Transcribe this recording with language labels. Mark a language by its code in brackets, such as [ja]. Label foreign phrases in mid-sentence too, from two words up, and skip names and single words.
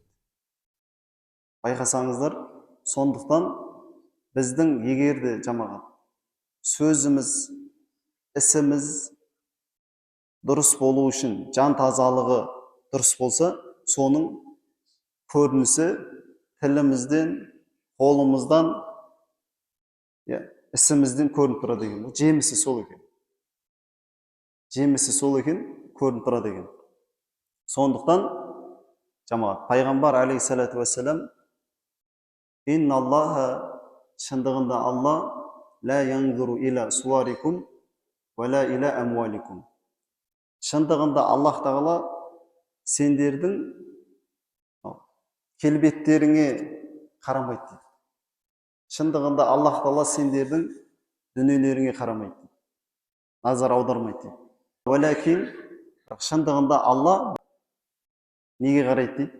[kk] Байқасаңыздар, сондықтан біздің егерде жамағат сөзіміз, ісіміз дұрыс болу үшін, жан тазалығы дұрыс болса, соның көрінісі тілімізден, қолымыздан, ісімізден көрініп тұрады екен. Жемісі сол екен. Жемісі сол екен, көрініп тұрады екен. Сондықтан жамағат пайғамбар [ar] عليه الصلاة والسلام إن الله, [kk] шындығында Алла [ar] لا ينظر إلى صوركم ولا إلى أموالكم. [kk] Шындығында Аллах тағала сендердің келбеттеріңе қарамайды дейді. Шындығында Аллах тағала сендердің дүниелеріңе қарамайды дейді. Назар аудармайды дейді. Валякин, шындығында Алла неге қарайды дейді?